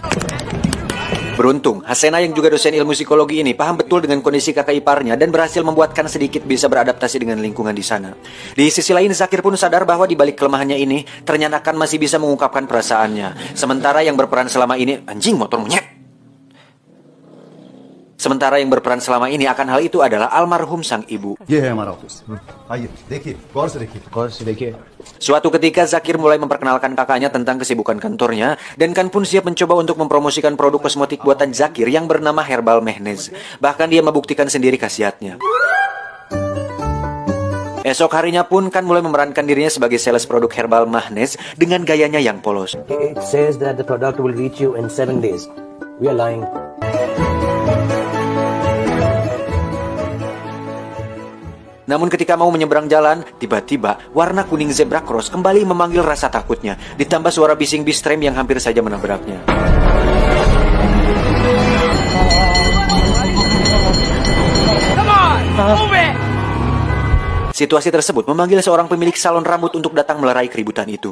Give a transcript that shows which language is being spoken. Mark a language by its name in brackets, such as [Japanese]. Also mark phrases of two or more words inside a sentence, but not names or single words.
[Indonesian] Beruntung, Hasena yang juga dosen ilmu psikologi ini paham betul dengan kondisi kakak iparnya dan berhasil membuat Khan sedikit bisa beradaptasi dengan lingkungan di sana. Di sisi lain, Zakir pun sadar bahwa di balik kelemahannya ini, ternyata Khan masih bisa mengungkapkan perasaannya. Sementara yang berperan selama ini, anjing motor monyet. Sementara yang berperan selama ini akan hal itu adalah almarhum sang ibu. [Hindi] ये है हमारा ऑफिस. आइए, देखिए, गौर से देखिए. गौर से देखिए. [Indonesian] Suatu ketika Zakir mulai memperkenalkan kakaknya tentang kesibukan kantornya dan Khan pun siap mencoba untuk mempromosikan produk kosmetik buatan Zakir yang bernama Herbal Mehnez. Bahkan dia membuktikan sendiri khasiatnya. Esok harinya pun Khan mulai memerankan dirinya sebagai sales produk Herbal Mehnez dengan gayanya yang polos. [English] It says that the product will reach you in 7 days. We are lying. [Indonesian] Namun ketika mau menyeberang jalan, tiba-tiba warna kuning [English] zebra cross [Indonesian] kembali memanggil rasa takutnya. Ditambah suara bising bis tram yang hampir saja menabraknya. Situasi tersebut memanggil seorang pemilik salon rambut untuk datang melerai keributan itu.